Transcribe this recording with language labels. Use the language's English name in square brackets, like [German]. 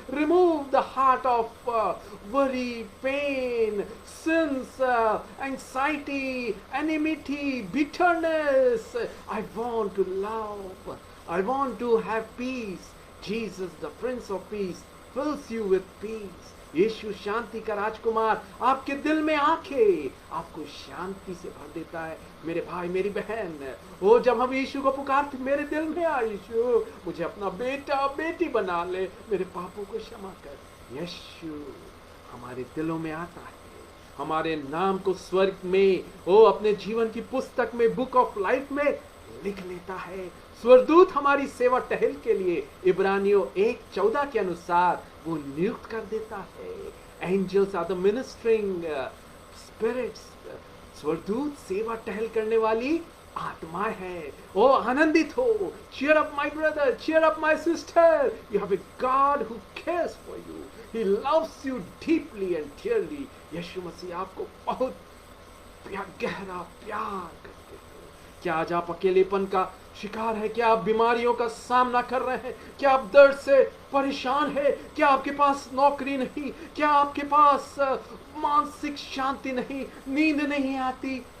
[English] Remove the heart of worry, pain, sins, anxiety, enmity, bitterness. I want to love. I want to have peace. Jesus, the Prince of Peace, fills you with peace. [Hindi] यीशु शांति का राजकुमार आपके दिल में आके आपको शांति से भर देता है। मेरे भाई मेरी बहन, वो जब हम यीशु को पुकारते, मेरे दिल में आ यीशु, मुझे अपना बेटा बेटी बना ले, मेरे पापों को क्षमा कर। यीशु हमारे दिलों में आता है, हमारे नाम को स्वर्ग में वो अपने जीवन की पुस्तक में, [English] book of life [Hindi] में लिख लेता है। स्वर्गदूत हमारी सेवा टहल के लिए इब्रानियों 1:14 के अनुसार वो नियुक्त कर देता है। [English] Angels are the ministering spirits. [Hindi] स्वर्गदूत सेवा टहल करने वाली आत्मा है। ओ आनंदित हो। [English] cheer up my brother, cheer up my sister. You have a God who cares for you. He loves you deeply and dearly. [Hindi] यीशु मसीह आपको बहुत गहरा प्यार करते हैं। क्या आज आप अकेलेपन का शिकार है? क्या आप बीमारियों का सामना कर रहे हैं? क्या आप दर्द से परेशान है? क्या आपके पास नौकरी नहीं? क्या आपके पास मानसिक शांति नहीं, नींद नहीं आती?